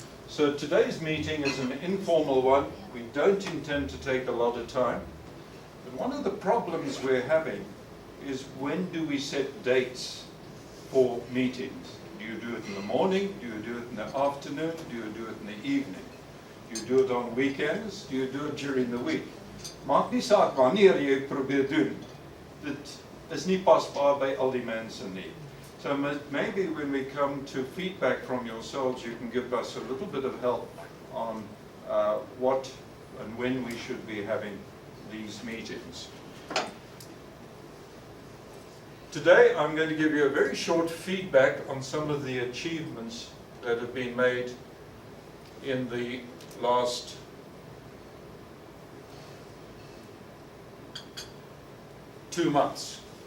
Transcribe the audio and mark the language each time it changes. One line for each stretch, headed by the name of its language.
English: So today's meeting is an informal one. We don't intend to take a lot of time. But one of the problems we're having is when do we set dates for meetings? Do you do it in the morning? Do you do it in the afternoon? Do you do it in the evening? Do you do it on weekends? Do you do it during the week?
Afrikaans: Maak nie saak wanneer jy probeer doen. Dit is nie pasbaar by al die mense nie.
English: So maybe when we come to feedback from yourselves, you can give us a little bit of help on what and when we should be having these meetings. Today I'm going to give you a very short feedback on some of the achievements that have been made in the last two months.